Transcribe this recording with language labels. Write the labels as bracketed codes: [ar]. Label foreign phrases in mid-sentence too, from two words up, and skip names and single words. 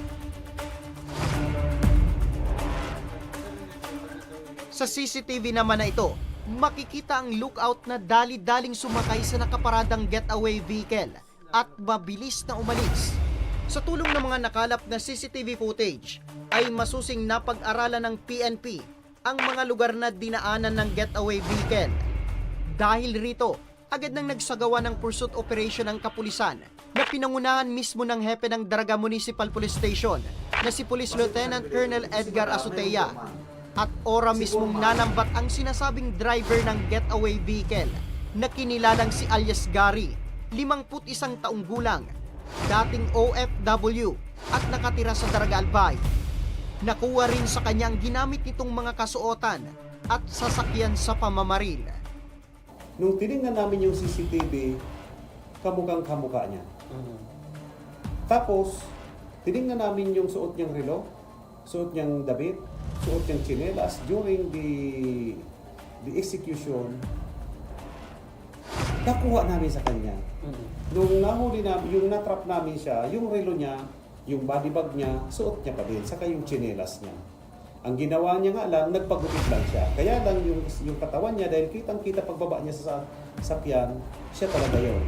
[tl] Sa CCTV naman na ito, makikita ang lookout na dali-daling sumakay sa nakaparadang [en] getaway vehicle [tl] at mabilis na umalis. Sa tulong ng mga nakalap na [en] CCTV footage, [tl] ay masusing napag-aralan ng PNP ang mga lugar na dinaanan ng [en] getaway vehicle. [tl] Dahil rito, agad nang nagsagawa ng [en] pursuit operation [tl] ng kapulisan na pinangunahan mismo ng hepe ng Daraga Municipal Police Station na si Police Lieutenant Colonel Edgar Azotea. At ora mismong nanambat ang sinasabing driver ng [en] getaway vehicle [tl] na kinilalang si alias Gary, 51 taong gulang, dating OFW at nakatira sa Daraga Albay. Nakuha rin sa kanya ang ginamit nitong mga kasuotan at sasakyan sa pamamaril. Nung tinignan namin yung CCTV, kamukhang kamukha niya. Tapos, tinignan namin yung suot niyang relo, suot niyang damit, suot niyang tsinelas [en] during the execution. [tl] Nakuha namin sa kanya. Nung nahuli namin, yung natrap namin siya, yung relo niya, yung [en] body bag [tl] niya, suot niya pa din, saka yung tsinelas niya. Ang ginawa niya nga lang, nagpagupit lang siya. Kaya lang yung katawan niya, dahil kitang-kita pagbaba niya sa sakyan, siya talaga yun.